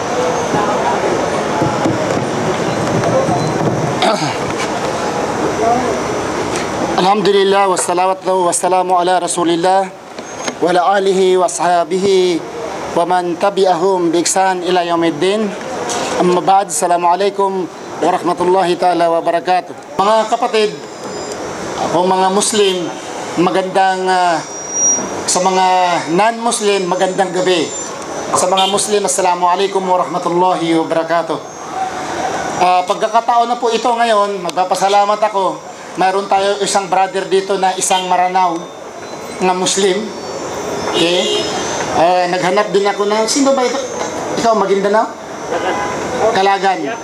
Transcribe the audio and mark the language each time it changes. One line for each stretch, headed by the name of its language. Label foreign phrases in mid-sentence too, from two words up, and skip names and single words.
Arabic: الحمد لله والصلاة والسلام على رسول الله وعلى آله وأصحابه ومن تبعهم بإحسان إلى يوم الدين. أما بعد، السلام عليكم ورحمة الله تعالى وبركاته.
Filipino: Mga kapatid, akong mga Muslim, magandang sa mga non-Muslim, magandang gabi. Sa mga Muslim,
Arabic: السلام عليكم ورحمة الله وبركاته.
Filipino: Pagkakataon na po ito ngayon, magpapasalamat ako. Mayroon tayo isang brother dito na isang Maranao na Muslim. Okay? Naghanap din ako na, sino ba ito? Ikaw, Maguindanao? Kalagan.